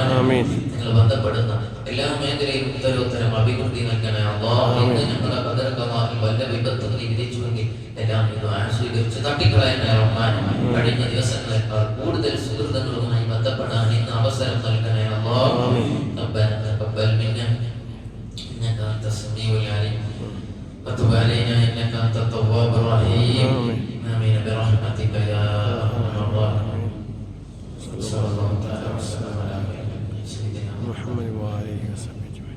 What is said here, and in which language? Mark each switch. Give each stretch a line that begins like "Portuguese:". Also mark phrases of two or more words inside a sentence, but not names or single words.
Malayalam: നിങ്ങൾ ബന്ധപ്പെടുന്ന എല്ലാ മേഖലയിലും ഉത്തരോത്തരം അഭിവൃദ്ധി നൽകണേ അല്ലാഹ്. ഇന്ന് ഞങ്ങളുടെ ഖദർഖമാറിൽ വല്ല വിപത്തും നീ വിധിച്ചുവെങ്കിൽ എല്ലാം ഇത് സ്വീകരിച്ച് തട്ടിക്കളയണേ റഹ്മാൻ. കഴിഞ്ഞ ദിവസങ്ങളെക്കാൾ കൂടുതൽ സുഹൃത്തുക്കളുമായി ബന്ധപ്പെടാൻ ഇന്ന് അവസരം നൽകണേ അല്ലാഹ്.
Arabic: ربنا تقبل منا إنك أنت السميع العليم وتب علينا إنك أنت التواب الرحيم. آمين برحمتك يا أرحم الراحمين. صلى الله تعالى وسلم على سيدنا محمد وآله وصحبه أجمعين.